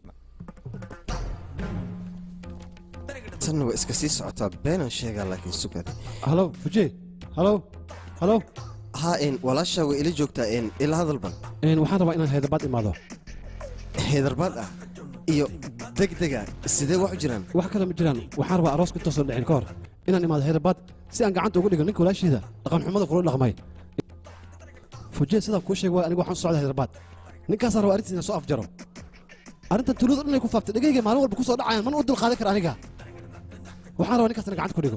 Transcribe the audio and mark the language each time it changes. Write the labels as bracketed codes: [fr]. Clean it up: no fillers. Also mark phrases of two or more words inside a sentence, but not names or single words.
[so] tanna waa iska sii socotaa beenaan sheegaa laakiin sugad halo fuji halo haa walaasha way ila joogtaa ila hadalban waxaan rabaa inaan haydarbaad imaado haydarbaad ah iyo degdega sidee wax u jiraan wax kale ma jiraan waxaan rabaa arooska intoosan dhicin ka hor inaan imaado haydarbaad si aan gacanta ugu dhigo ninka walaasheeda dhaqanxumada kula dhaqmay fuji sidaa kuu sheeg waa anigu waxaan u socda haydarbaad ninkaasaa raba arrintiina soo afjaro arrintan tuulada dhan ay ku faaftay dhegayga maalin walba ku soo dhacayaan mana u dulqaadan kara aniga waxaan rabaa ninkaasna gacanta ku dhigo